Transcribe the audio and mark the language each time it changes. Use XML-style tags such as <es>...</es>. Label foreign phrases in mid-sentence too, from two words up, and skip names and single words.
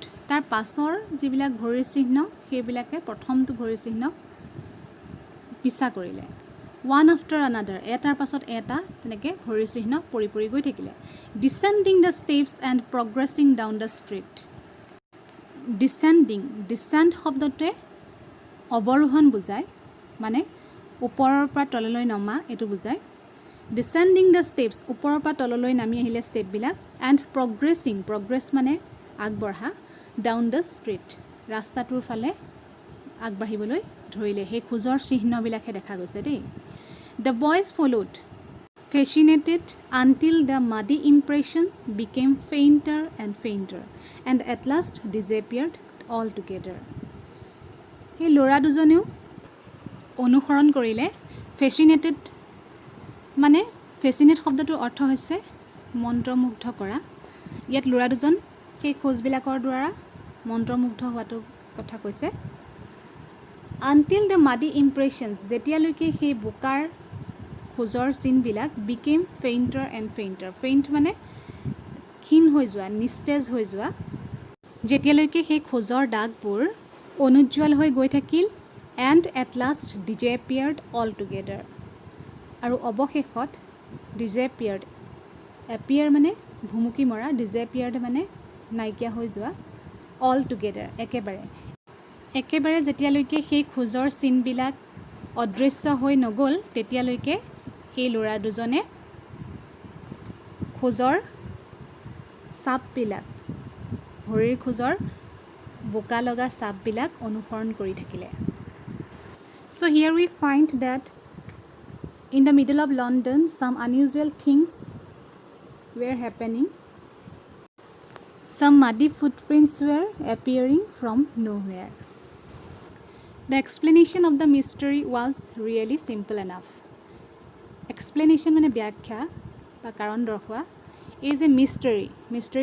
<as>তাৰ পাছৰ যিবিলাক ভৰিৰ চিহ্ন সেইবিলাকে প্ৰথমটো ভৰিৰ চিহ্ন পিছা কৰিলে.</as> <en>One after another,</en> <as>এটাৰ পাছত এটা তেনেকৈ ভৰিৰ চিহ্ন পৰি পৰি গৈ থাকিলে.</as> <en>Descending the steps and progressing down the street.</en> <as>Descend শব্দটোৱে অৱৰোহণ বুজায়, মানে ওপৰৰ পৰা তললৈ নমা এইটো বুজায়.</as> <en>Descending the steps,</en> <as>ওপৰৰ পৰা তললৈ নামি আহিলে ষ্টেপবিলাক.</as> <en>And progress</en> <as>মানে আগবঢ়া.</as> <en>Down the street,</en> <as>ৰাস্তাটোৰ ফালে আগবাঢ়িবলৈ ধৰিলে. সেই খোজৰ চিহ্নবিলাকহে দেখা গৈছে দেই.</as> <en>The boys followed, fascinated until the muddy impressions became fainter and at last disappeared altogether.</en> <as>এই ল'ৰা দুজনেও অনুসৰণ কৰিলে. ফেচিনেট শব্দটোৰ অৰ্থ হৈছে মন্ত্ৰমুগ্ধ কৰা. ইয়াত ল'ৰা দুজন সেই খোজবিলাকৰ দ্বাৰা মন্ত্ৰমুগ্ধ হোৱাটো কথা কৈছে.</as> <en>Until the muddy impressions,</en> <as>যেতিয়ালৈকে সেই বোকাৰ খোজৰ চিনবিলাক</as> <en>became fainter.</en> <as>Faint মানে ক্ষীণ হৈ যোৱা, নিস্তেজ হৈ যোৱা. যেতিয়ালৈকে সেই খোজৰ দাগবোৰ অনুজ্জ্বল হৈ গৈ থাকিল.</as> <en>And at last disappeared altogether.</en> <as>আৰু অৱশেষত disappeared, appear মানে ভুমুকি মৰা, disappeared মানে নাইকিয়া হৈ যোৱা, altogether একেবাৰে যেতিয়ালৈকে সেই খোজৰ চিনবিলাক অদৃশ্য হৈ নগ'ল তেতিয়ালৈকে সেই ল'ৰা দুজনে খোজৰ চাপবিলাক ভৰিৰ খোজৰ বোকা লগা চাপবিলাক অনুসৰণ কৰি থাকিলে</as> <en>So here we find that in the middle of London some unusual things were happening Some muddy footprints were appearing from nowhere The explanation of the mystery was really simple enough Explanation</en> <as>মানে ব্যাখ্যা বা কাৰণ দৰ্শোৱা</as> <en>is a mystery</en>